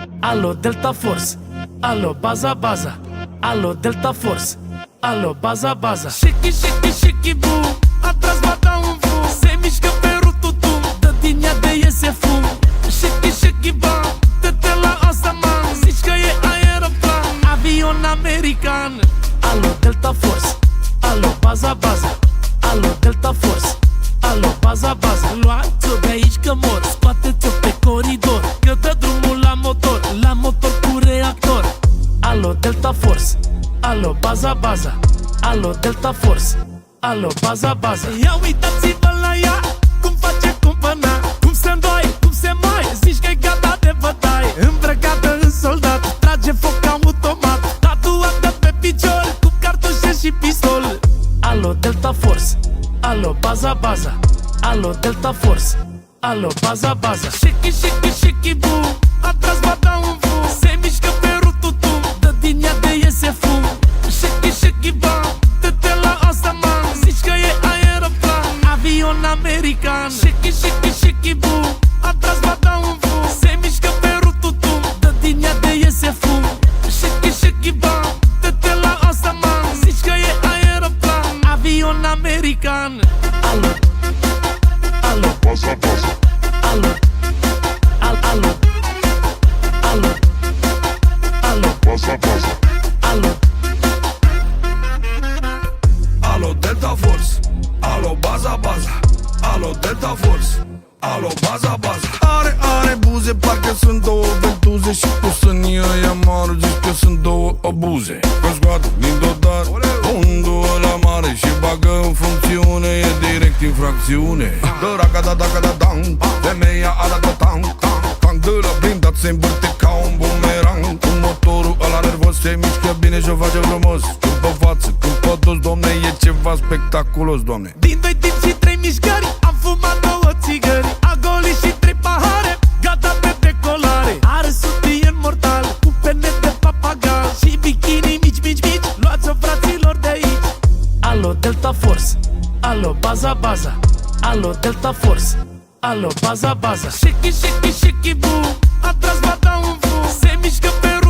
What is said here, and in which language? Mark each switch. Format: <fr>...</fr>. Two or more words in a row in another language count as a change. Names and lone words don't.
<ro>Alo Delta Force, alo baza baza, alo Delta Force, alo baza baza.</ro> <en>Shake shake shake boom,</en> <ro>atrás bata un fum, se mișcă pe rututum, dă din ea de iese fum.</ro> <en>Shake shake bam,</en> <ro>dă-te la asta man, zici că e aeroplan, avion american. Alo Delta Force, alo baza baza, alo Delta Force, alo baza baza. Luați-o de aici că mor, scoateți-o pe coridor, că dă drumul la motor cu reactor. Alo Delta Force, alo baza baza, alo Delta Force, alo baza baza. Ia uitați-vă la ea, cum face cumpăna, cum se îndoi, cum se mai, zici că e gata de bătaie. Îmbrăcată în soldat, trage foc automat, tatuată pe picior, cu cartușe și pistol. Alo Delta Force, alo baza baza, alo Delta Force, alo baza baza.</ro> <en>Shake shake shake boom,</en> <ro>atrás bata un fum, se mișcă pe rututum, dă din ea de iese fum.</ro> <en>Shake shake bam,</en> <ro>dă-te la asta man, zici că e aeroplan, avion american.</ro> <en>Shake shake shake boom,</en> <ro>atrás bata un fum, se mișcă pe rututum, dă din ea de iese fum.</ro> <en>Shake shake bam,</en> <ro>dă-te la asta man, zici că e aeroplan, avion american. Alo, alo, Baza baza, alo, alo, alo, alo, baza baza, alo. Alo Delta Force, alo baza baza, alo Delta Force, alo baza baza. Are buze, parcă sunt două ventuze, și tu sunt ăia mari, zici că sunt două obuze. Că scoate din dodar fundul ăla mare și bagă în funcțiune, e direct infracțiune. Dă raca-da-da-da-da-dang, femeia arată tang, tang, tang. De la blindat se învârte ca un bumerang. Cu motorul ăla nervos se mișcă bine și o face frumos. Când pe față, când pe dos, domne, e ceva spectaculos, domne. Din 2 timp și 3 mișcări, am fumat 2 țigări, a golit și 3 pahare, gata pe decolare. Are sutien mortal, cu pene de papagal și bikini mici, mici, mici, luați-o fraților de aici. Alo Delta Force, alo baza baza, alo Delta Force, alo baza baza.</ro> <en>Shake shake shake boom,</en> <ro>atrás bata un fum, se mișcă pe</ro>